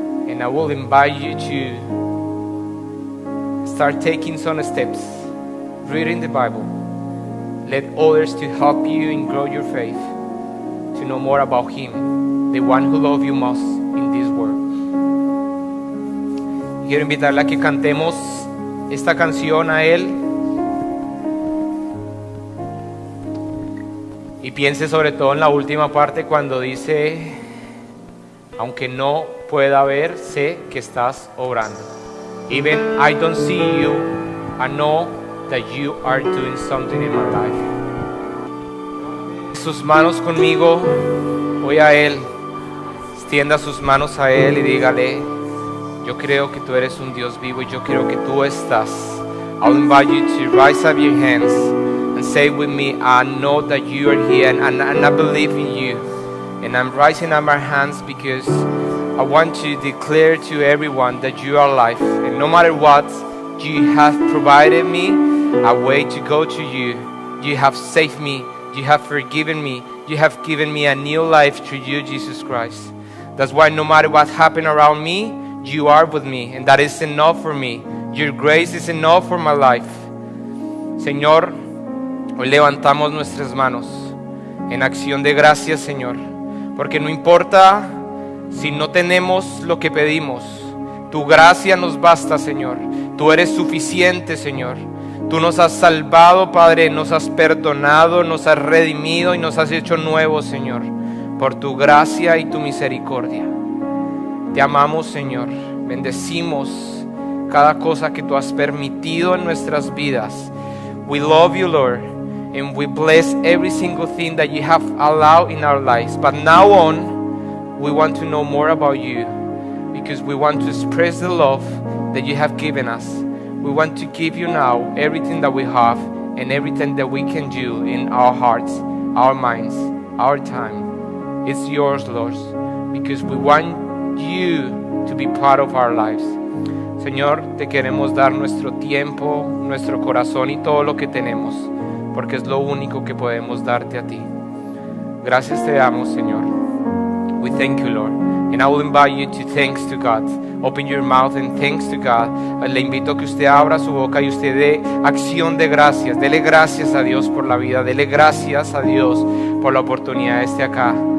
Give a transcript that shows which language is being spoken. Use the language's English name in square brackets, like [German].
[English] And I will invite you to start taking some steps, reading the Bible. Let others to help you and grow your faith, to know more about Him, the one who loves you most in this world. [Spanish] Quiero invitarle a que cantemos esta canción a Él y piense sobre todo en la última parte cuando dice, aunque no pueda ver, sé que estás obrando. [English] Even I don't see you, I know that you are doing something in my life. [Spanish] Sus manos conmigo, voy a Él, extienda sus manos a Él y dígale, yo creo que tú eres un Dios vivo y yo creo que tú estás. [English] I'll invite you to rise up your hands and say with me, I know that you are here and I believe in you. And I'm rising up my hands because I want to declare to everyone that you are alive. And no matter what, you have provided me a way to go to you. You have saved me. You have forgiven me. You have given me a new life through you, Jesus Christ. That's why no matter what happened around me, you are with me. And that is enough for me. Your grace is enough for my life. [Spanish] Señor, hoy levantamos nuestras manos en acción de gracias, Señor. Porque no importa si no tenemos lo que pedimos. Tu gracia nos basta, Señor. Tú eres suficiente, Señor. Tú nos has salvado, Padre, nos has perdonado, nos has redimido y nos has hecho nuevos, Señor, por tu gracia y tu misericordia. Te amamos, Señor. Bendecimos cada cosa que tú has permitido en nuestras vidas. [English] We love you, Lord, and we bless every single thing that you have allowed in our lives. But now on, we want to know more about you, because we want to express the love that you have given us. We want to give you now everything that we have and everything that we can do in our hearts, our minds, our time. It's yours, Lord, because we want you to be part of our lives. [Spanish] Señor, te queremos dar nuestro tiempo, nuestro corazón y todo lo que tenemos, porque es lo único que podemos darte a ti. Gracias te damos, Señor. We thank you, Lord. [English] And I will invite you to thanks to God. Open your mouth and thanks to God. [Spanish] Le invito a que usted abra su boca y usted dé acción de gracias. Dele gracias a Dios por la vida. Dele gracias a Dios por la oportunidad de estar acá.